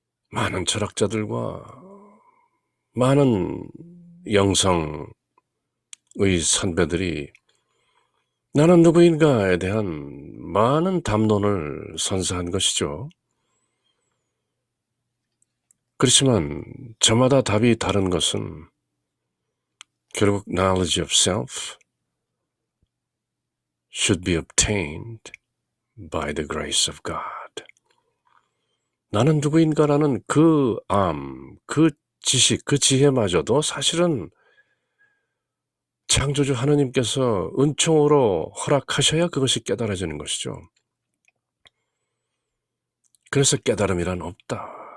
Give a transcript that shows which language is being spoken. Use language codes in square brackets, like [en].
[ko] 많은 철학자들과 많은 영성의 선배들이 나는 누구인가에 대한 많은 담론을 선사한 것이죠. 그렇지만 저마다 답이 다른 것은 결국 [en] knowledge of self should be obtained by the grace of God. [ko] 나는 누구인가라는 그 그 지식, 그 지혜마저도 사실은 창조주 하느님께서 은총으로 허락하셔야 그것이 깨달아지는 것이죠. 그래서 깨달음이란 없다.